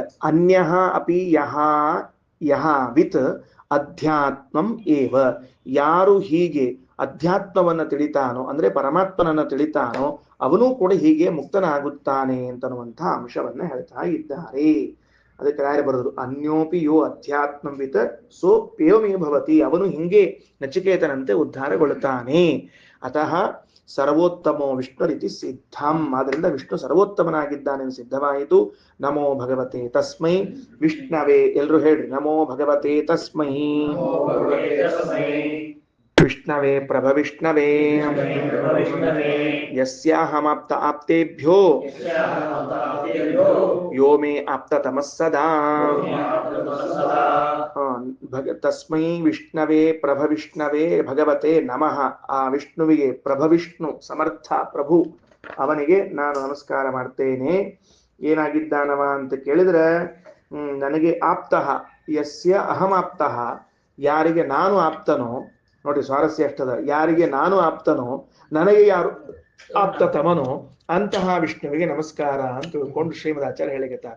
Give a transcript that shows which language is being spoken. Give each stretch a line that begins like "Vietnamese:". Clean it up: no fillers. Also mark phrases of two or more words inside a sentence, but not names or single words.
Sanskrit: ಅನ್ಯಃ ಅಪಿ ಯಹ ವಿತ್ ಅಧ್ಯಾತ್ಮಂ ಏವ,
Kannada: ಯಾರು ಹೀಗೆ ಅಧ್ಯಾತ್ಮವನ್ನ ತಿಳಿತಾನೋ ಅಂದ್ರೆ ಪರಮಾತ್ಮನನ್ನ ತಿಳಿತಾನೋ ಅವನು ಕೂಡ ಹೀಗೆ ಮುಕ್ತನಾಗುತ್ತಾನೆ ಅಂತನ್ನುವಂತಹ ಅಂಶವನ್ನ ಹೇಳ್ತಾ ಇದ್ದಾರೆ. ಅದಕ್ಕೆ ರಾಯರು ಬರೆದ್ರು,
Sanskrit: ಅನ್ಯೋಪಿ ಯೋ ಅಧ್ಯಾತ್ಮವಿತ್ ಸೋ ಏವಮೇ ಭವತಿ,
Kannada: ಅವನು ಹಿಂಗೆ ನಚಿಕೇತನಂತೆ ಉದ್ಧಾರಗೊಳ್ಳುತ್ತಾನೆ.
Sanskrit: ಅತಃ ಸರ್ವೋತ್ತಮೋ ವಿಷ್ಣುರಿತಿ ಸಿದ್ಧಂ,
Kannada: ಆದ್ರಿಂದ ವಿಷ್ಣು ಸರ್ವೋತ್ತಮನಾಗಿದ್ದಾನೆ ಸಿದ್ಧವಾಯಿತು.
Sanskrit: ನಮೋ ಭಗವತೆ ತಸ್ಮೈ ವಿಷ್ಣವೇ,
Kannada: ಎಲ್ರು ಹೇಳ್ರಿ,
Sanskrit: ನಮೋ ಭಗವತೆ ತಸ್ಮೈ ವಿಷ್ಣವೇ ಪ್ರಭವಿಷ್ಣವೇ ಯಸ್ಯಾಹಮಾಪ್ತ ಆಪ್ತೇಭ್ಯೋ ಯೋ ಮೇ ಆಪ್ತತಮಸ್ಸದಾ. ತಸ್ಮೈ ವಿಷ್ಣವೇ ಪ್ರಭವಿಷ್ಣವೇ ಭಗವತೆ ನಮಃ.
Kannada: ಆ ವಿಷ್ಣುವಿಗೆ, ಪ್ರಭವಿಷ್ಣು ಸಮರ್ಥ ಪ್ರಭು, ಅವನಿಗೆ ನಾನು ನಮಸ್ಕಾರ ಮಾಡ್ತೇನೆ. ಏನಾಗಿದ್ದಾನವ ಅಂತ ಕೇಳಿದ್ರೆ, ನನಗೆ ಆಪ್ತಃ,
Sanskrit: ಯಸ್ಯ ಅಹಮಾಪ್ತಃ,
Kannada: ಯಾರಿಗೆ ನಾನು ಆಪ್ತನೋ, ನೋಡಿ ಸ್ವಾರಸ್ಯ ಎಷ್ಟದ, ಯಾರಿಗೆ ನಾನು ಆಪ್ತನೋ ನನಗೆ ಯಾರು ಆಪ್ತತಮನೋ ಅಂತಹ ವಿಷ್ಣುವಿಗೆ ನಮಸ್ಕಾರ ಅಂತ ತಿಳ್ಕೊಂಡು ಶ್ರೀಮದಾಚಾರ್ಯ ಹೇಳಿಕತ್ತಾರೆ.